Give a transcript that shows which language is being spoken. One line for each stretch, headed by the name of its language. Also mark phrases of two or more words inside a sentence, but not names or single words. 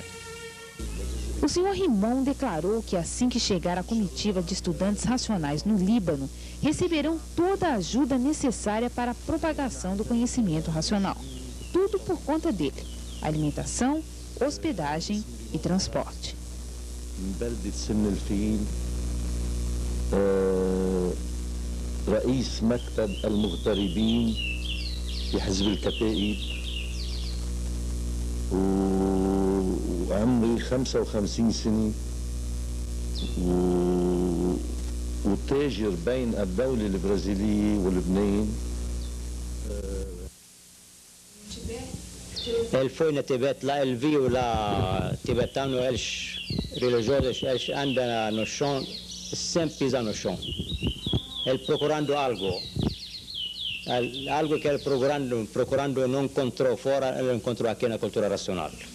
Portuguese: O senhor Rimon declarou que assim que chegar a comitiva de estudantes racionais no Líbano, receberão toda a ajuda necessária para a propagação do conhecimento racional. Tudo por conta dele: alimentação, hospedagem e transporte.
Arabic: رئيس مكتب المغتربين في حزب الكتائب وعمري 55 سنة وتاجر بين الدولة البرازيلية ولبنان.
Portuguese: Ele foi na Tibete, lá ele viu lá tibetano, eles religiosos, eles andam no chão, sempre pisam no chão. Ele procurando algo que ele procurando não encontrou fora, ele encontrou aqui na cultura racional.